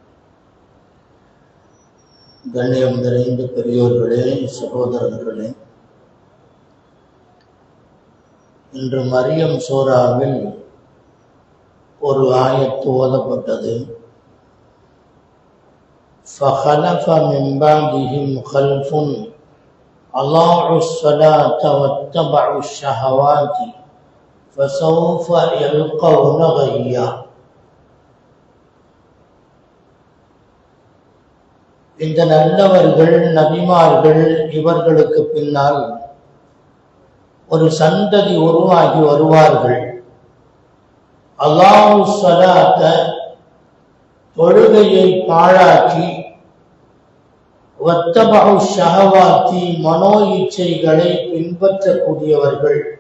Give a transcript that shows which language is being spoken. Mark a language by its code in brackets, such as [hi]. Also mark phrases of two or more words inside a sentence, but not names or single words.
[ta] கண்ணியம் நிறைந்த பெரியோர்களே, சகோதரர்களே, இன்று மரியம் சூராவில் ஒரு ஆயத்து ஓதப்பட்டது. [ar] فَخَلَفَ مِنْ بَعْدِهِمْ خَلْفٌ أَضَاعُوا الصَّلَاةَ وَاتَّبَعُوا الشَّهَوَاتِ فَسَوْفَ يَلْقَوْنَ غَيًّا. [ta] இந்த நல்லவர்கள் நபிமார்கள் இவர்களுக்கு பின்னால் ஒரு சந்ததி உருவாகி வருவார்கள். [ar] الله الصلاة [ta] தொழுகையை பாழாக்கி, [ar] واتبعوا الشهوات [ta] மனோ இச்சைகளை பின்பற்றக்கூடியவர்கள்.